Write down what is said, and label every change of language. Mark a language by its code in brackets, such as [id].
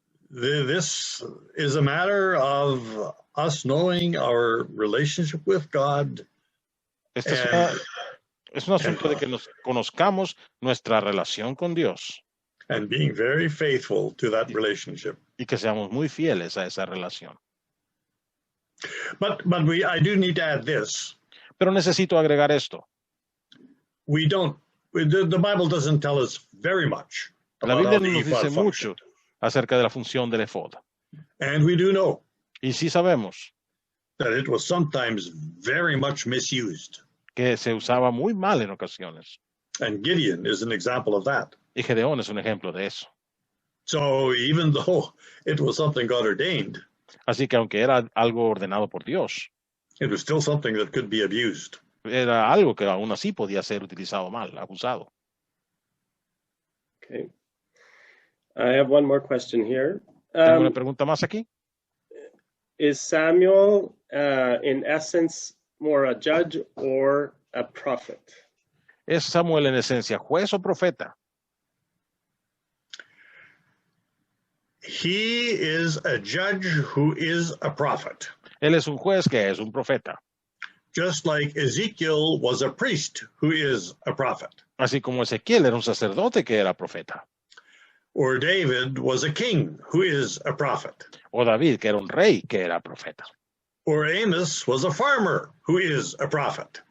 [en] This is a matter of us knowing our relationship with God. [es] Este es un asunto de que nos conozcamos nuestra relación con Dios [en] and being very faithful to that relationship. [es] y que seamos muy fieles a esa relación. [en] But I do need to add this. [es] Pero necesito agregar esto. [en] The Bible doesn't tell us very much [es] La [en] about [es] Biblia [en] how [es] no [en] the [es] nos dice [en] ephod [es] mucho [en] functioned. [es] acerca de la función del efod. [en] And we do know [es] Y sí sabemos [en] that it was sometimes very much misused. [es] que se usaba muy mal en ocasiones. [en] And Gideon is an example of that. [es] Y Gedeón es un ejemplo de eso. [en] So even though it was something God ordained, [es] Así que aunque era algo ordenado por Dios, [en] it was still something that could be abused. [es] era algo que aún así podía ser utilizado mal, abusado. [en] Okay. I have one more question here. [es] Tengo una pregunta más aquí. [en] Is Samuel, in essence, more a judge or a prophet? [es] ¿Es Samuel en esencia juez o profeta? [en] He is a judge who is a prophet, [es] Él es un juez que es un profeta. [en] just like Ezekiel was a priest who is a prophet, [es] Así como Ezequiel era un sacerdote que era profeta. [en] or David was a king who is a prophet, [es] O David, que era un rey que era profeta. [en] or Amos was a farmer who is a prophet.